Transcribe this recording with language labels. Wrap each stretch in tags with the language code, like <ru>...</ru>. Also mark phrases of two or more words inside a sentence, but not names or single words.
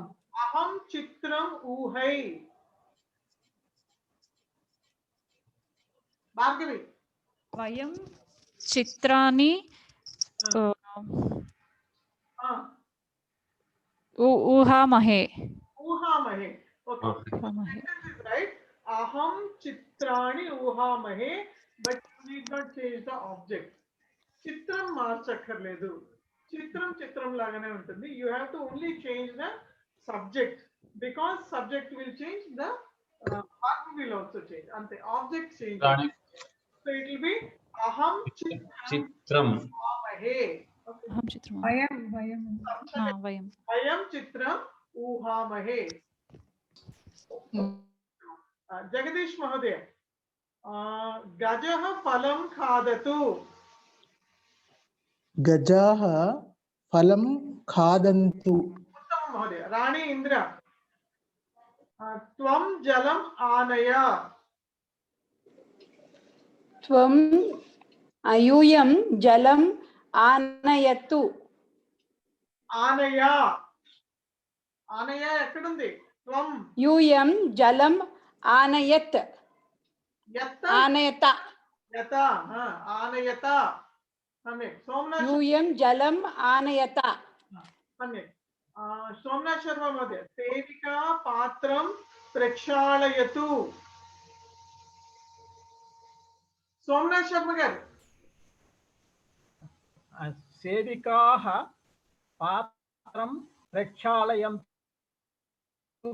<sa>अहं चित्रम् ऊहै. भार्गवी, वयं चित्राणि ऊहामहे. ऊहामहे.</sa> <en>okay, right.</en> <sa>अहं चित्राणि ऊहामहे,</sa> <en>but you need not change the object.</en> <te>चित्रं మార్చక్కర్లేదు. చిత్రం చిత్రం లాగానే ఉంటుంది.</te> <en>you have to only change the subject, because subject will change, the verb will also change. అంతే, object change. So it will be</en> <sa>అహం చిత్రం ఊహామహే. अहं चित्रं वयं चित्रम् ऊहामहे. जगदीश महोदय, गजः फलं खादतु. गजाः फलं खादन्तु. उत्तमं महोदय. राणी इन्द्रा, त्वं जलम् आनय. त्वं यूयं जलं आनयतु.</sa> <te>ఆనయ. ఆనయ ఎక్కడుంది? త్వం.</te> <sa>యూయం జలం ఆనయత్. యత. ఆనయత. యత. ఆనయత. सम्यक्. सोमनाथ, यूयं जलं आनयत. सम्यक्. सोमनाथ शर्मा महोदय, सेविका पात्रं प्रक्षालयतु. सोमनाथ शर्मा गारु, सेविकाः पात्रं प्रक्षालयन्तु.</sa>